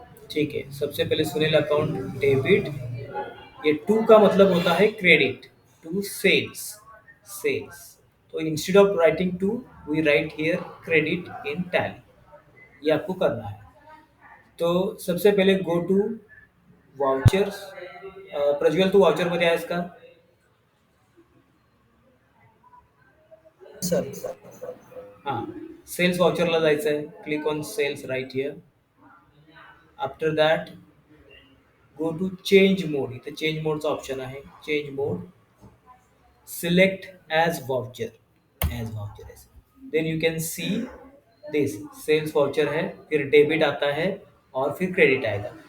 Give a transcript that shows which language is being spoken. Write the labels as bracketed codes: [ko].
[hi] ठीक है, सबसे पहले सुनील अकाउंट डेबिट, ये टू का मतलब होता है क्रेडिट टू सेल्स, सेल्स। [en] तो instead of writing to we write here credit in Tally, [hi] ये आपको करना है। तो सबसे पहले [en] go to vouchers, [mr] Prajwal Tu voucher मध्ये आहेस का? सर हां, सेल्स वाउचरला जायचं आहे, [en] Click on sales right here. After that go to change mode, [mr] इथे चेंज मोडचा ऑप्शन आहे, [en] change mode, select as voucher, as voucher ऐसे, then you can see this sales voucher है, [hi] फिर डेबिट आता है और फिर क्रेडिट आएगा।